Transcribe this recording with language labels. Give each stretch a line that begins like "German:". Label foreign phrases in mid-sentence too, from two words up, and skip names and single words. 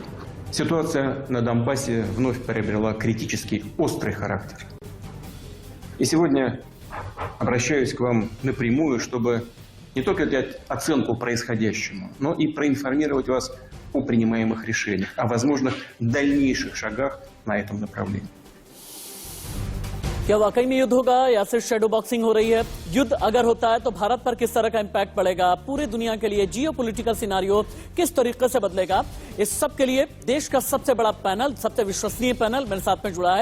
Russian: Ситуация на Донбассе вновь приобрела критический, острый характер. И сегодня обращаюсь к вам напрямую, чтобы не только дать оценку происходящему, но и проинформировать вас о принимаемых решениях, о возможных дальнейших шагах на этом направлении.
Hindi: क्या वाकई में युद्ध होगा या सिर्फ
English: shadow boxing
Hindi: हो रही है? युद्ध अगर होता है तो भारत पर किस तरह का इंपैक्ट पड़ेगा? पूरी दुनिया के लिए
English: geopolitical scenario
Hindi: किस तरीके से बदलेगा? इस सब के लिए देश का सबसे बड़ा पैनल, सबसे विश्वसनीय पैनल मेरे साथ में जुड़ा है।